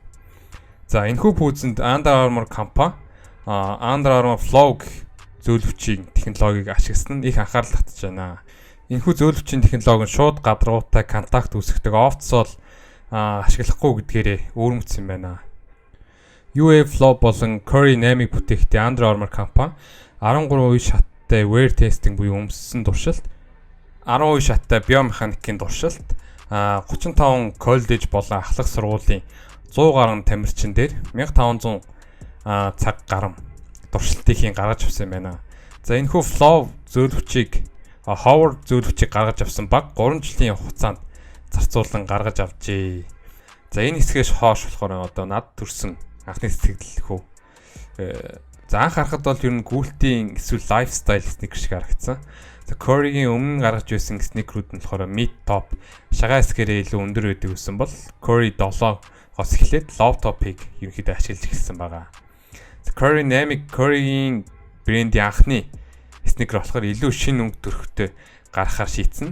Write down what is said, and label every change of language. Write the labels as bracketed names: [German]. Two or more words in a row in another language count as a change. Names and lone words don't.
[Mongolian] За энэхүү пүүзэнд Under Armour компани Under Armour Flow зөөлөвчийн технологиг ашигласан нь их анхаарал татж байна. Энэхүү зөөлөвчийн технологи нь шууд гадаргуутай контакт үүсгдэг офтсол ашиглахгүй гэдгээрээ өөрмөцсөн байна. UA Flow болон Curry 8-ыг бүтээхдээ Under Armour компани 13 үе шаттай [English] wear testing [Mongolian] буюу өмссөн туршилт, 10 үе шаттай биомеханикийн туршилт, 35 коллеж болон ахлах сургуулийн 100 гаруй тамирчин дээр 1500 цаг гарам туршилтыг гаргаж авсан байна. За энэхүү Flow зөөлөвчийг Howard зөөлөвчийг гаргаж авсан баг 3 жилийн хугацаанд зарцуулан гаргаж авчээ. За энэ хэсгээс хойш болохоор одоо над төрсэн анхны сэтгэл хөө. За анх харахад бол ер нь гүйлтийн эсвэл [English] lifestyle sneaker [Mongolian] шиг харагдсан. За Curry-гийн өмнө гаргаж байсан sneaker-үүд нь болохоор [English] mid top [Mongolian] шагаа хэсгээрээ илүү өндөр байдаг гэсэн бол Curry 7-оос эхлээд [English] low top- [Mongolian] ыг ерөнхийдөө ашиглаж эхэлсэн байгаа. За Curry 8-ыг Curry-гийн брендийн анхны sneaker болохоор илүү шинэ өнгө төрхтэй гаргахаар шийдсэн.